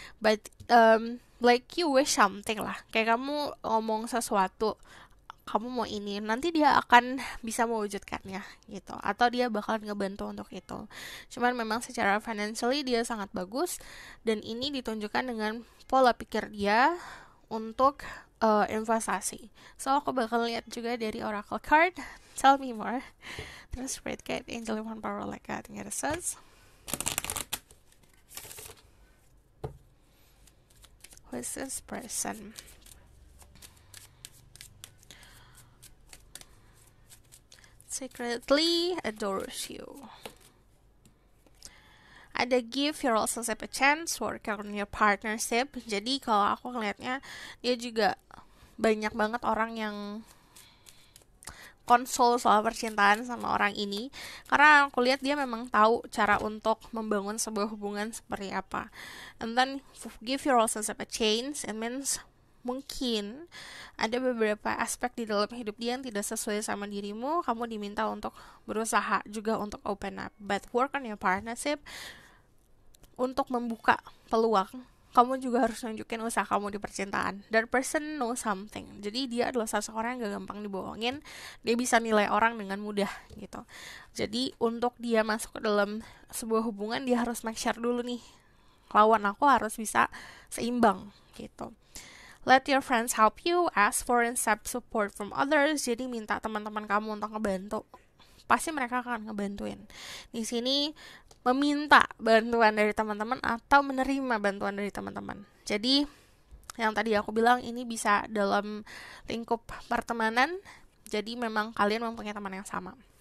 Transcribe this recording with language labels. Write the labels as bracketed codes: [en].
[en] But like you wish something lah, [id] kayak kamu ngomong sesuatu, kamu mau ini, nanti dia akan bisa mewujudkannya gitu, atau dia bakalan ngebantu untuk itu. Cuman memang secara financially dia sangat bagus, dan ini ditunjukkan dengan pola pikir dia untuk investasi. So aku bakal lihat juga dari Oracle card. [en] Tell me more. Terus Spirit Guide, Angel One Power like that. It says, who is this person? Secretly adores you. Ada give, you also have a chance, work on your partnership. [id] Jadi kalau aku ngelihatnya, dia juga banyak banget orang yang konsol soal percintaan sama orang ini, karena aku lihat dia memang tahu cara untuk membangun sebuah hubungan seperti apa. [en] And then give your also have a chance, it means [id] mungkin ada beberapa aspek di dalam hidup dia yang tidak sesuai sama dirimu, kamu diminta untuk berusaha juga untuk open up. [en] But work on your partnership, [id] untuk membuka peluang, kamu juga harus nunjukin usaha kamu di percintaan. [en] That person knows something. [id] Jadi dia adalah seseorang yang gak gampang dibohongin. Dia bisa nilai orang dengan mudah gitu. Jadi untuk dia masuk ke dalam sebuah hubungan, dia harus make sure dulu nih, lawan aku harus bisa seimbang gitu. [en] Let your friends help you, ask for and accept support from others. [id] Jadi minta teman-teman kamu untuk ngebantu. Pasti mereka akan ngebantuin. Di sini meminta bantuan dari teman-teman atau menerima bantuan dari teman-teman. Jadi yang tadi aku bilang, ini bisa dalam lingkup pertemanan. Jadi memang kalian mempunyai teman yang sama.